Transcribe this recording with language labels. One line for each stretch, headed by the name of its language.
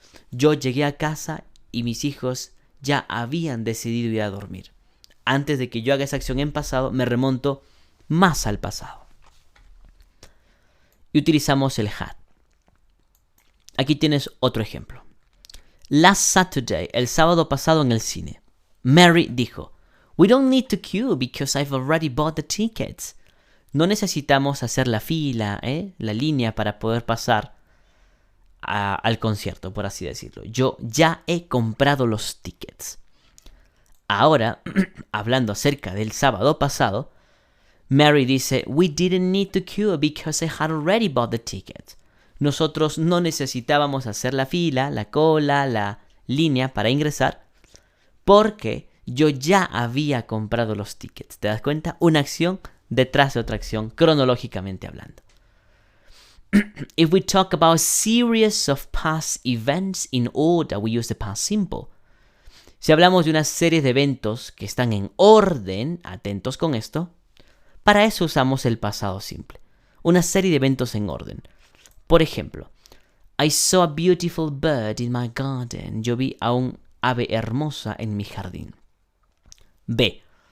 Spanish: Yo llegué a casa y mis hijos ya habían decidido ir a dormir. Antes de que yo haga esa acción en pasado, me remonto más al pasado. Y utilizamos el had. Aquí tienes otro ejemplo.
English: Last Saturday,
Spanish: el sábado pasado en el cine, Mary dijo,
English: We don't need to queue because I've already bought the tickets.
Spanish: No necesitamos hacer la fila, la línea para poder pasar al concierto, por así decirlo. Yo ya he comprado los tickets. Ahora, hablando acerca del sábado pasado, Mary dice,
English: We didn't need to queue because I had already bought the tickets.
Spanish: Nosotros no necesitábamos hacer la fila, la cola, la línea para ingresar, porque yo ya había comprado los tickets. ¿Te das cuenta? Una acción detrás de otra acción, cronológicamente hablando.
English: If we talk about a series of past events in order, we use the past simple.
Spanish: Si hablamos de una serie de eventos que están en orden, atentos con esto, para eso usamos el pasado simple. Una serie de eventos en orden. Por ejemplo,
English: I saw a beautiful bird in my garden.
Spanish: Yo vi a un ave hermosa en mi jardín. B.